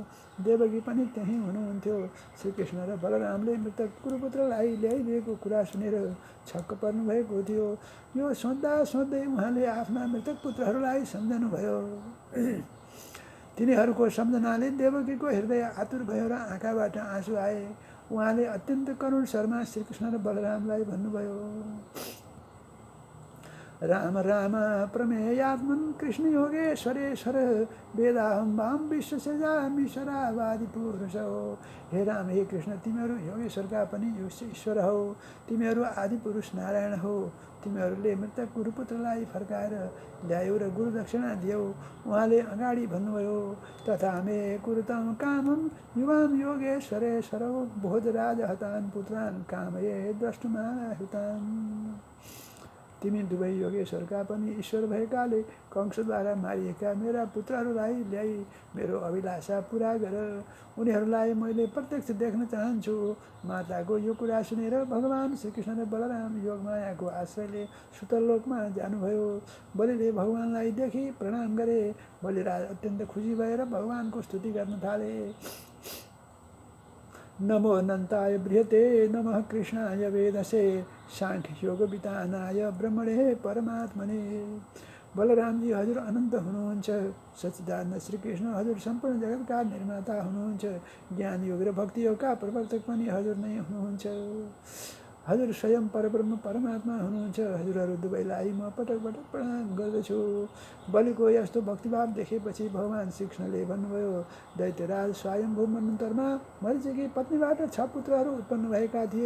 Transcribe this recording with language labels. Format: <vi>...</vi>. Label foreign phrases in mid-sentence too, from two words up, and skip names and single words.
<ne>देवकी पनि त्यहीँ हुनुहुन्थ्यो। श्रीकृष्ण र बलरामले मृतक कुरुपुत्रलाई ल्याइदिएको कुरा सुनेर छक्क पर्नुभएको थियो। यो सोच्दा सोच्दै उहाँले आफ्ना मृतक पुत्रहरूलाई सम्झनुभयो। तिनीहरूको सम्झनाले देवकीको हृदय आतुर भयो र आँखाबाट आँसु आए। उहाँले अत्यन्त करुण स्वरमा श्रीकृष्ण र बलरामलाई भन्नुभयो,</ne> <sa>राम राम प्रमेयात्मन् कृष्ण योगेश्वरेश्वर वेदाहं वाम विश्वसेजामीश्वरावादि पुरुष हो।</sa> <ne>हे राम, हे कृष्ण, तिमीहरू योगेश्वरका पनि ईश्वर हौ। तिमीहरू आदि पुरुष नारायण हौ। तिमीहरूले मृतक गुरुपुत्रलाई फर्काएर ल्यायौ र गुरु दक्षिणा दियौ। उहाँले अगाडि भन्नुभयो,</ne> <sa>तथा मे कुरुतं कामं युवां योगेश्वरेश्वरौ भोजराज हतान् पुत्रान् कामये द्रष्टुमाहुतान्।</sa> <ne>तिमी दुवै योगेश्वरका पनि ईश्वर भएकाले कंसद्वारा मारिएका मेरा पुत्रहरूलाई ल्याई मेरो अभिलाषा पुरा गर। उनीहरूलाई मैले प्रत्यक्ष देख्न चाहन्छु। माताको यो कुरा सुनेर भगवान श्रीकृष्ण र बलराम योगमायाको आश्रयले सुतलोकमा जानुभयो। बलिले भगवानलाई देखि प्रणाम गरे। बलिराज अत्यन्त खुसी भएर भगवानको स्तुति गर्न थाले।</ne> <sa>नमो अनन्ताय बृहते नमः कृष्णाय वेदसे साङ्ख्ययोगवितानाय ब्रह्मणे परमात्मने।</sa> <ne>बलरामजी हजुर अनन्त हुनुहुन्छ। सच्चिदानन्द श्रीकृष्ण हजुर सम्पूर्ण जगतका निर्माता हुनुहुन्छ। ज्ञान योग र भक्ति योगका प्रवर्तक पनि हजुर नै हुनुहुन्छ। हजुर स्वयं परब्रह्म परमात्मा हुनुहुन्छ। हजुरहरू दुवैलाई म पटक पटक प्रणाम गर्दछु। बलिको यस्तो भक्तिभाव देखेपछि भगवान श्रीकृष्णले भन्नुभयो, दैत्यराज स्वयम्भू मन्वन्तरमा मरिचीकी पत्नीबाट 6 पुत्रहरू उत्पन्न भएका थिए।</ne>